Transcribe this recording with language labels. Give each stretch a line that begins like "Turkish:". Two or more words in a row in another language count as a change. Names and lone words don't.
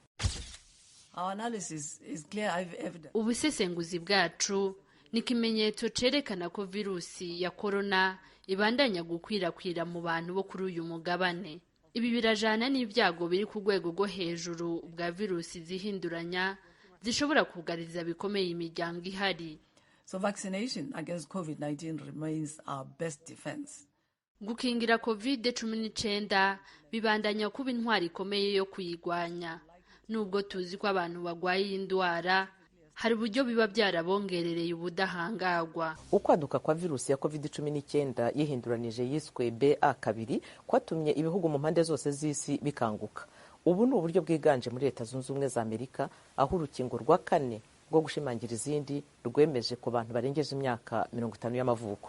Rundi: Ubusesenguzi bwacu ni ikimenyetso cerekana ko virusi ya korona ibandanya gukwirakwira mu bantu bo kuri uyu mugabane. Ibi birajana n'ibyago biri ku rwego rwo hejuru bwa virusi zihinduranya zishobora kugariza bikomeye imiryango ihari.
English: So vaccination against COVID-19 remains our best defense.
Rundi: Gukingira COVID-19 bibandanya kuba intwari ikomeye yo kuyigwanya. Nubwo tuzi ko abantu bagwaye indwara, hari uburyo biba byarabongerereye ubudahangagwa. Ukwaduka kwa virusi ya COVID-19 yihinduranije yiswe BA2 kwatumye ibihugu mu mpande zose z'isi bikanguka. Ubu ni uburyo bwiganje muri Leta Zunze Ubumwe za Amerika, aho urukingo rwa 4 rwo gushimangira izindi rwemeje ku bantu barengeje imyaka 50 y'amavuko.